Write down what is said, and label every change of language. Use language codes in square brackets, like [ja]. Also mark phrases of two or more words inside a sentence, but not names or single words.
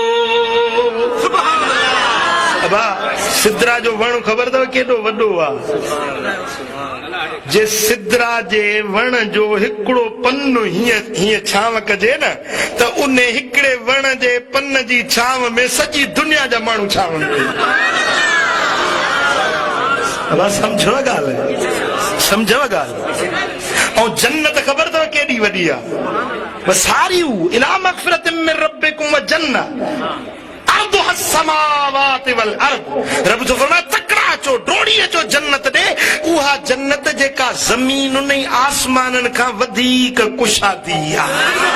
[sd] सिदरा जो वण ख़बर अथव केॾो वॾो आहे जे सिदरा जे वण जो हिकिड़ो पन हीअं छांव कजे न त उन हिकिड़े वण जे पन जी छांव में सॼी दुनिया जा माण्हू छांवनि पिया सम्झो ॻाल्हि ऐं जन्नत ख़बर अथव केॾी वॾी आहे [ar] سارعوا إلى مغفرة من ربكم وجنة [sd] रब जो फरमाए तकड़ा अचो डोड़ी अचो जन्नत ॾे उहा जन्नत जेका ज़मीन ऐं आसमाननि खां वधीक कुशादी आहे